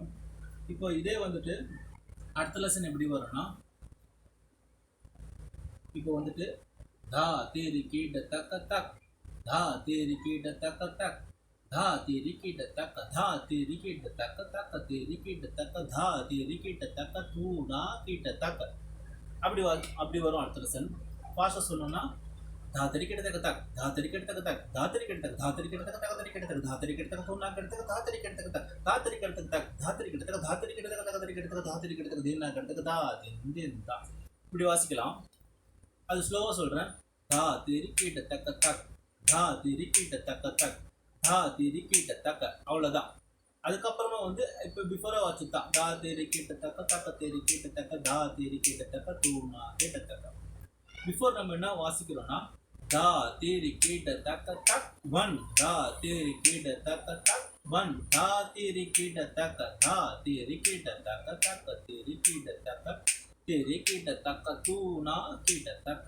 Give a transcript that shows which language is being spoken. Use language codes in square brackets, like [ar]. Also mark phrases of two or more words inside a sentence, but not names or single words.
[ta] இப்போ இதே வந்துட்டு அடுத்த லெசன் எப்படி வரும்னா, இப்போ வந்துட்டு தா தேரி கீட தக்க தக் தா தேரி கீட தக்க தக் தா தேரி கீட தக்க தா தேரி கீட தக்க தக்க தேரி கீட தக்க தா தேரி கீட தக்க தூணா கீட்ட தக்க அப்படி வரும் அடுத்த லெசன். ஃபாஸ்ட்டாக சொல்லணும்னா धातरी किटतक तक धातरी किटतक तक धातरी किटतक धातरी किटतक तकतरी किटतक धातरी किटतक तोना किटतक धातरी किटतक तक धातरी किटतक तक धातरी किटतक धातरी किटतक तकतरी किटतक धातरी किटतक दीना किटतक दा दिन दा இப்படி வாசிக்கலாம். அது ஸ்லோவா சொல்றேன். धातरी किटतक तक धातरी किटतक तक धातरी किटतक அவ்வளவுதான். அதுக்கப்புறமா வந்து இப்போ பிஃபோரா வாசிச்சா धातरी किटतक तकतरी किटतक धातरी किटतक तोना किटतक. பிஃபோர் நம்ம என்ன வாசிக்கிறோம்னா தா தேரி கீட்ட தக்க தக் ஒன் தா தேரி கீட்ட தக்க தக் ஒன் தா தேரி கீட்ட தக்க தா தேரி கீட்ட தக்க தக்க தேரி கீட்ட தக்க தேரி கீட்ட தக்க தூணா கீட்ட தக்க.